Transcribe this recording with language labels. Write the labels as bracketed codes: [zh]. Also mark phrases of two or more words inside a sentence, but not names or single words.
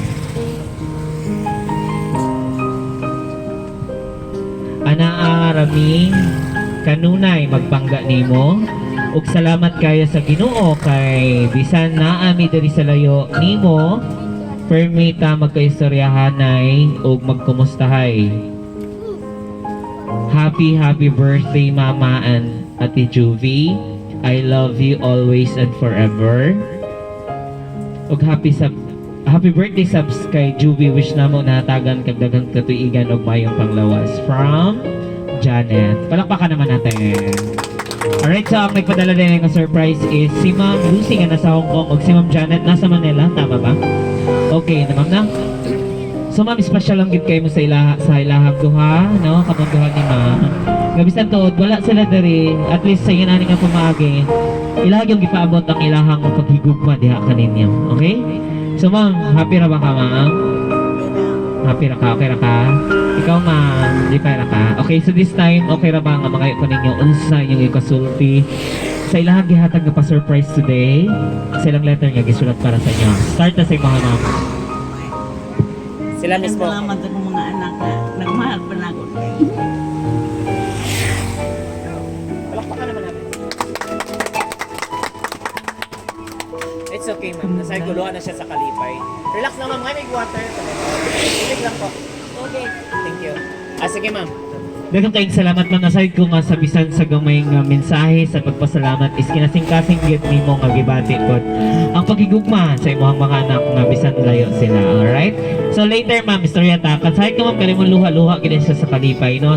[ceb] Anaa rami kanunay magpangga nimo, ug salamat kayo sa Ginoo kay bisan naa mi diri sa layo nimo, permi ta magkaistoryahanay ug magkumustahay. [en] Happy birthday, Mama and Ate Juvie. I love you always and forever. [ceb] Ug [en] happy birthday [ceb] subs kay Juvie. Wish na mo natagan kag daghang katuigan ug mayong panglawas. [en] From Janet. [tl] Palakpakan naman natin. [en] Alright, so [tl] ang nagpadala din ng surprise is si Ma'am Lucy [ceb] nga nasa Hong Kong ug si Ma'am Janet nasa Manila. Tama ba? Okay, na ma'am na. So ma'am, special lang gid kayo mo sa ilahang duha, no? Kamong duha ni ma'am. Gabisan tuod, wala sila diri. At least sa inani nga pumagi. Ilag yung gipaabot ang ilahang paghigugma diha kaninyo. Okay? So ma'am, happy ra ba ka, ma'am? Happy ra ka? Okay ra ka? Ikaw, ma'am, di pa ra ka? [en] Okay, so this time, [ceb] okay ra ba nga mga ko ninyo unsa inyong ikasulti sa ilahang gihatag nga pa-surprise today? Sa ilang letter nga gisulat para sa inyo. Start na sa mga ma'am. Sila mismo. [tl] Salamat sa mga anak na nagmahal pa na ako. Palakpakan naman natin. [en] It's okay, ma'am. [ceb] Nasa guluhan na siya sa kalipay. Relax lang, ma'am. May water. Ilig lang po. [en] Okay. Thank you. [ceb] Sige, ma'am. Daghang kayong salamat, ma'am. Aside ko nga sa bisan sa gamay nga mensahe sa pagpasalamat is kinasing-kasing gid nimo nga gibati pod ang pagigugma sa imong mga anak nga bisan layo sila. [en] Alright? [ceb] So later, ma'am, istorya ta. Kasahit ko, ma'am, kalimon luha-luha gid siya sa kalipay, no?